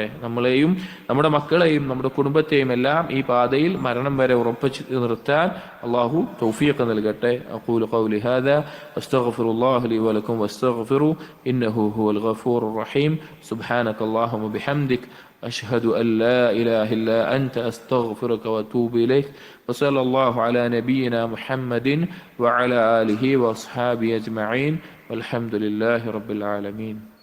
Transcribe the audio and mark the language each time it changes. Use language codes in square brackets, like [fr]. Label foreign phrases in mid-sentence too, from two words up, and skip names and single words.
[ml] നമ്മളെയും നമ്മുടെ മക്കളെയും നമ്മുടെ കുടുംബത്തെയും എല്ലാം ഈ പാതയിൽ മരണം വരെ ഉറപ്പിച്ച് നിർത്താൻ അല്ലാഹു തൗഫീഖ് നൽകട്ടെ. [ar] أقول قولي هذا وأستغفر الله لي ولكم وأستغفر إنه هو الغفور الرحيم. سبحانك اللهم بحمدك أشهد أن لا إله إلا أنت أستغفرك وأتوب إليك. وصلى الله على نبينا محمد وعلى آله وأصحابه أجمعين والحمد لله رب العالمين.